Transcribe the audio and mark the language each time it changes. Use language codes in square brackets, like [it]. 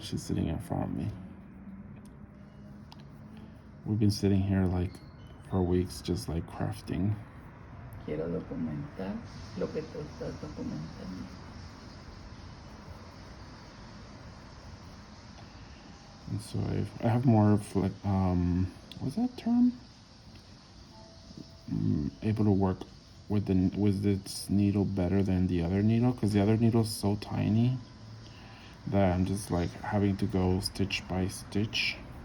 [en] She's sitting in front of me. We've been sitting here like for weeks just like crafting. [es] Quiero documentar lo que tú estás documentando. [en] And so I have more of like, what's that term? Able to work with this needle better than the other needle, because the other needle is so tiny that I'm just like having to go stitch by stitch.